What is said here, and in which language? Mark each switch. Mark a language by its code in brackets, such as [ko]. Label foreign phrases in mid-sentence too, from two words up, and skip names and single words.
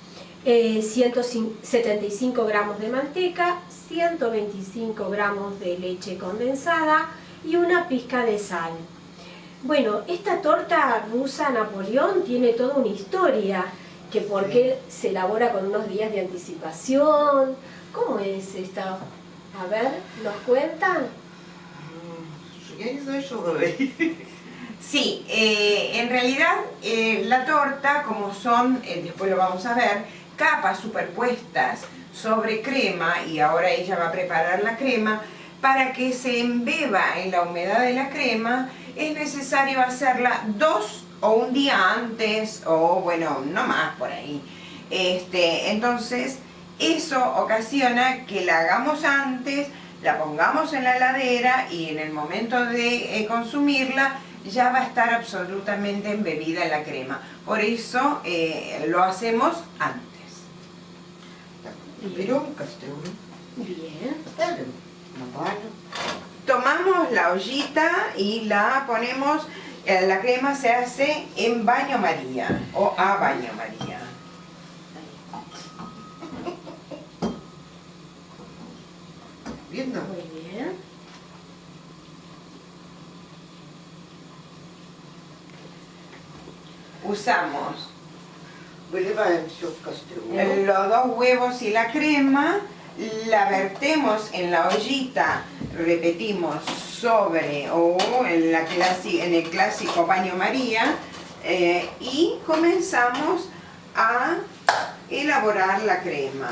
[es] 175 gramos de manteca, 125 gramos de leche condensada y una pizca de sal. Bueno, esta torta rusa Napoleón tiene toda una historia, que por qué se elabora con unos días de anticipación. ¿Cómo es esta? A ver, ¿nos cuentan? [ru] Я не знаю, что говорить. [es] Sí, en realidad la torta, como son, después lo vamos a ver, capas superpuestas sobre crema, y ahora ella va a preparar la crema, para que se embeba en la humedad de la crema, es necesario hacerla 2 o un día antes, o bueno, no más por ahí. Entonces, eso ocasiona que la hagamos antes, la pongamos en la heladera y en el momento de consumirla ya va a estar absolutamente embebida en la crema. Por eso lo hacemos antes. [ru] Берем кастрюлю, [es] Bien. [ru] ставим на баню. [es] Tomamos la ollita y la ponemos, la crema se hace en baño María o a baño María. [ru] Видно? [es] Muy bien. Usamos [ru] Выливаем все в кастрюлю. [es] los 2 huevos y la crema, la vertemos en la ollita, repetimos, sobre o en el clásico baño María, y comenzamos a elaborar la crema.